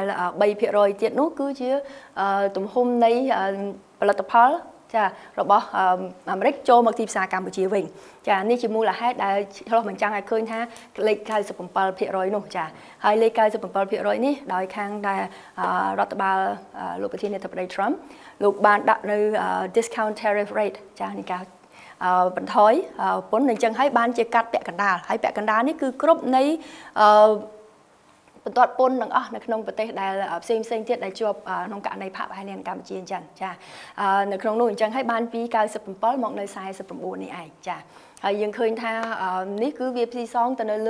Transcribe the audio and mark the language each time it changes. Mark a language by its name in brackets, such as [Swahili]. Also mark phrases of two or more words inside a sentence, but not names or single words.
[Khmer] 3% ទៀតនោះគឺជាទំហំនៃផលិតផលចារបស់អាមេរិកចូលមកទីផ្សារកម្ពុជាវិញចានេះជាមូលហេតុដែលឆ្លោះបញ្ចាំងឲ្យឃើញថាលេខ 97% នោះចាហើយលេខ 97% នេះដោយខាងដែលរដ្ឋបាលលោកប្រធានាធិបតី Trump លោកបានដាក់នៅ [English] discount tariff rate [Khmer] ចានេះការបន្ថយពន្ធអញ្ចឹងហើយបានជាកាត់ពាក់កណ្ដាលហើយពាក់កណ្ដាលនេះគឺគ្រប់នៃ បន្ទាត់ពន្ធទាំងអស់នៅក្នុងប្រទេសដែលផ្សេងទៀតដែលជាប់ក្នុងករណីផាកប្រហែលនៅកម្ពុជាអញ្ចឹងចានៅក្នុងនោះអញ្ចឹងហើយបានពី97មកនៅ49នេះឯងចាហើយយើងឃើញថានេះគឺវាផ្ស៊ីសងទៅនៅលើ